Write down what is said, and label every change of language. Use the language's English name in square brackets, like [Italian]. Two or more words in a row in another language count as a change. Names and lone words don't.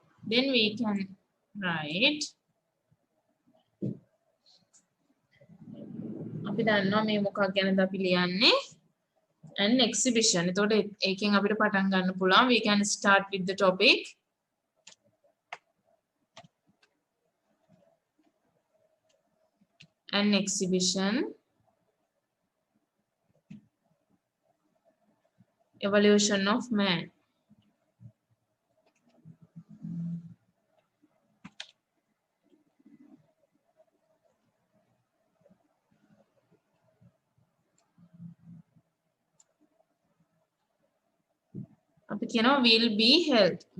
[English] then we can write [Sinhala] අපි දන්නවා මේ මොකක් ගැනද අපි ලියන්නේ [English] an exhibition. [Sinhala] එතකොට ඒකෙන් අපිට පටන් ගන්න පුළුවන්. [English] We can start with the topic. An exhibition. Evolution of man. [Sinhala] අපි කියනවා [English] will be held